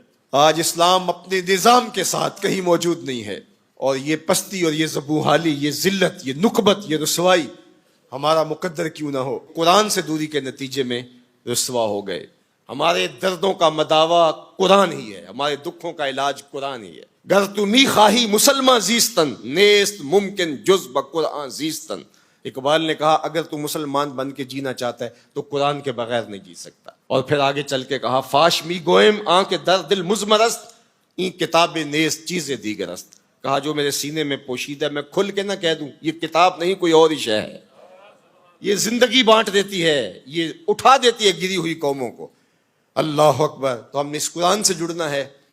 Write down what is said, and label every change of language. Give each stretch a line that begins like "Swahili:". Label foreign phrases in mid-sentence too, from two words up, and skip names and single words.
Urdu: آج اسلام اپنے نظام کے ساتھ کہیں موجود نہیں ہے, اور یہ پستی اور یہ زبوحالی, یہ ذلت, یہ نکبت, یہ رسوائی ہمارا مقدر کیوں نہ ہو. قرآن سے دوری کے نتیجے میں رسوا ہو گئے. ہمارے دردوں کا مداوا قرآن ہی ہے, ہمارے دکھوں کا علاج قرآن ہی ہے.
Persian: گر تو می خواہی مسلمان زیستن, نیست ممکن جز بقرآن زیستن.
Urdu: اقبال نے کہا اگر تو مسلمان بن کے جینا چاہتا ہے تو قرآن کے بغیر نہیں جی سکتا. اور پھر آگے چل کے کہا
Persian: فاش می گوئم آنکھ در دل مزمرست, این کتاب نیست چیز دیگر است.
Urdu: کہا جو میرے سینے میں پوشیدہ ہے میں کھل کے نہ کہہ دوں, یہ کتاب نہیں کوئی اور ہی شے ہے. یہ زندگی بانٹ دیتی ہے, یہ اٹھا دیتی ہے گری ہوئی قوموں کو.
Arabic: اللہ اکبر.
Urdu: تو ہم نے اس قرآن سے جڑنا ہے,